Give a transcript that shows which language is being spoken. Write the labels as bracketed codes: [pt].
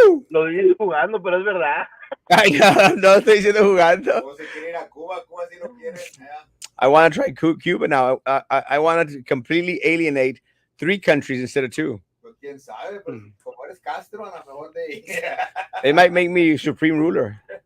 [es] Lo dices jugando, pero es verdad. Ay, no estoy diciendo jugando. Como se quiere ir a Cuba, Cuba sí lo quiere. [en] I want to try Cuba now. I want to completely alienate 3 countries instead of 2. [es] Pues quién sabe, pues, como eres Castro, a lo mejor de. [en] They might make me supreme ruler.